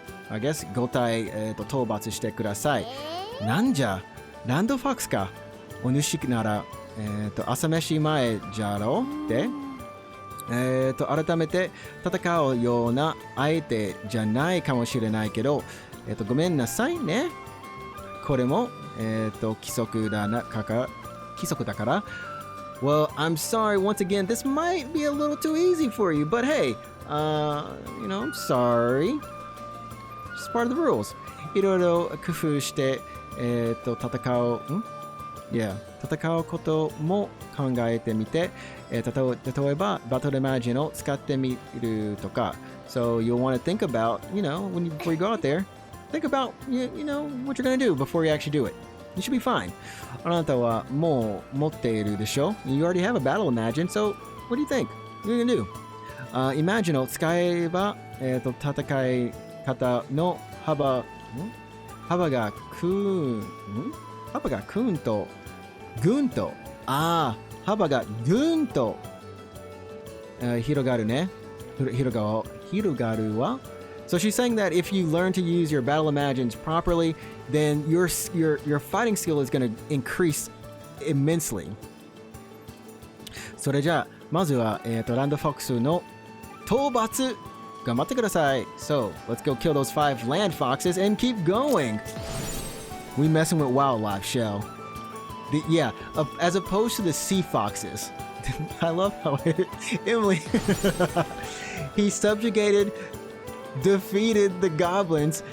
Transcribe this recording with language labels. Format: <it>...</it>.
<en>I guess</en> <ja>5体討伐してください。なんじゃ、ランドフォックスか。お主なら朝飯前じゃろうって。改めて戦うような相手じゃないかもしれないけど、ごめんなさいね。これも規則だから。</ja> <en>Well, I'm sorry once again. This might be a little too easy for you, but hey, you know, I'm sorry. Just part of the rules.</en> <ja>いろいろ工夫して戦う。</ja> <en>Yeah.</en> <ja>戦うことも考えてみて、例えばバトルマジンを使ってみるとか。</ja> <en>So you'll want to think about, before you go out there, think about, what you're going to do before you actually do it. You should be fine.</en> <ja>あなたはもう持っているでしょ?</ja> <en>You already have a battle imagine, so what do you think? What are you going to do?</en> <ja>Imagine を使えば、戦い方の幅がぐんと幅がぐんと広がるね。広がるわ。</ja> <en>So she's saying that if you learn to use your battle imagines properly, then your fighting skill is going to increase immensely.</en> <ja>それじゃあまずはランドフォックスの討伐頑張ってください。</ja> <en>So let's go kill those 5 land foxes and keep going. We messing with wildlife, Shell. Yeah, as opposed to the sea foxes. I love how Emily he defeated the goblins.</en>